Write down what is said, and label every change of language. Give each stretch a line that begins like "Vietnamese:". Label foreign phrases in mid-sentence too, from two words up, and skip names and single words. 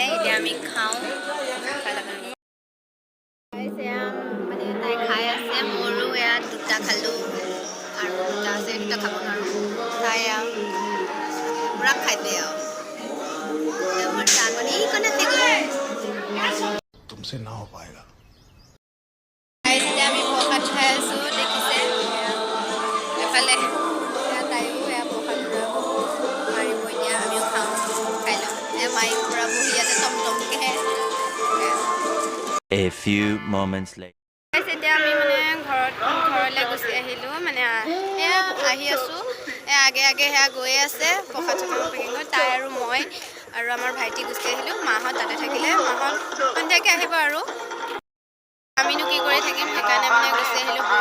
Assamese: এতিয়া আমি খাওঁ, মানে তাই খাই আছে, মোৰো এয়া দুটা খালোঁ আৰু দুটা আছে, দুটা খাব নোৱাৰোঁ চাই পূৰা খাই দিয়ে আৰু মোৰ চাহকণি কণে
Hindi: तुमसे ना हो पाएगा।
Assamese: এতিয়া আমি প্ৰসাদ খাই আছোঁ দেখিছে এফালে তাইও সেয়া প্ৰসাদ মাৰিব এতিয়া আমিও খাওঁ খাই লওঁ মায়ে পূৰা বহি ইয়াতে টমটমকেহে
English: A few moments later.
Assamese: এতিয়া আমি মানে ঘৰলৈ গুচি আহিলোঁ মানে এয়া আহি আছোঁ আগে আগে সেয়া গৈয়ে আছে প্ৰসাদ চসাদ পেকিঙত তাই আৰু মই আৰু আমাৰ ভাইটি গুচি আহিলোঁ মাহঁত তাতে থাকিলে মাহঁত সন্ধিয়াকৈ আহিব আৰু আমিনো কি কৰি থাকিম সেইকাৰণে মানে গুচি আহিলোঁ বৰ